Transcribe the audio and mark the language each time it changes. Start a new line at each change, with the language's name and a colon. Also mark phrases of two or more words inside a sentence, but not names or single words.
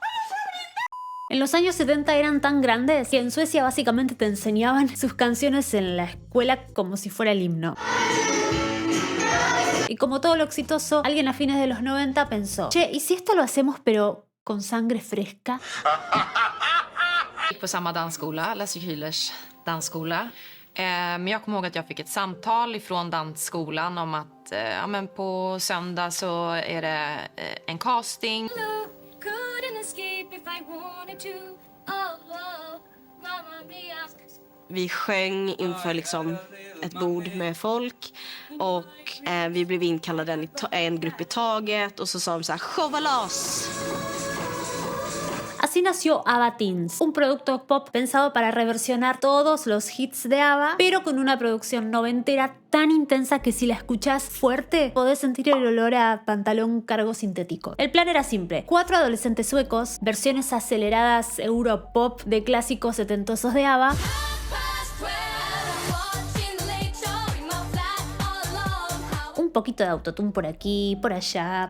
Spanish: En los años 70 eran tan grandes que en Suecia básicamente te enseñaban sus canciones en la escuela como si fuera el himno. Y como todo lo exitoso, alguien a fines de los 90 pensó, che, ¿y si esto lo hacemos pero con sangre fresca?
Swedish: Gick på samma dansskola, Lasse Kühlers dansskola. Men jag kommer ihåg att jag fick ett samtal ifrån dansskolan om att ja, men på söndag så är det en casting. Vi sjöng inför liksom ett bord med folk och vi blev inkallade en grupp i taget och så sa de så här, showa loss!
Spanish: Así nació ABBA Teens, un producto pop pensado para reversionar todos los hits de ABBA, pero con una producción noventera tan intensa que si la escuchás fuerte, podés sentir el olor a pantalón cargo sintético. El plan era simple: 4 adolescentes suecos, versiones aceleradas europop de clásicos setentosos de ABBA, un poquito de autotune por aquí, por allá.